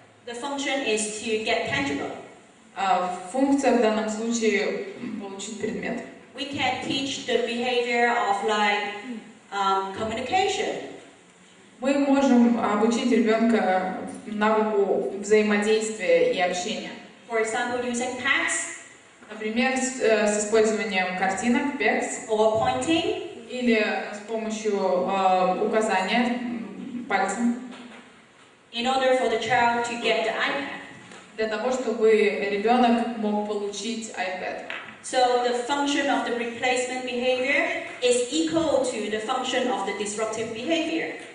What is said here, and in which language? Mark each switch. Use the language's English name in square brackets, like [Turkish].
[English] the function is to get tangible. [Russian] Функция в данном случае получить предмет. [English] We can teach the behavior of communication. [Russian] Мы можем обучить ребенка навыку взаимодействия и общения. [English] For example, using tags, [Russian] например, с использованием картинок, PECs, [English] or pointing, [Russian] или с помощью указания пальцем. [English] In order for the child to get the iPad. [Russian] Для того, чтобы ребенок мог получить iPad. [English] So the function of the replacement behavior is equal to the function of the disruptive behavior.